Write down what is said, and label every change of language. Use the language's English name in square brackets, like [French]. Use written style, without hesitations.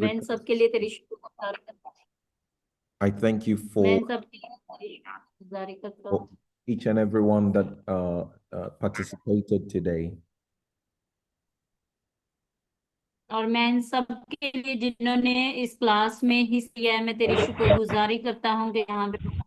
[Hindi] मैं इन सब के लिए तेरी शुक्रगुजार करता हूँ। [English] I thank you [Hindi] मैं [English] for, [Hindi] इन सब के लिए तेरी शुक्रगुजारी करता [English] for [Hindi] हूँ [English] each and every one that participated today. [Hindi] और मैं इन सब के लिए जिन्होंने इस क्लास में हिस्सा लिया है, मैं तेरी शुक्रगुजारी करता हूँ कि यहाँ पे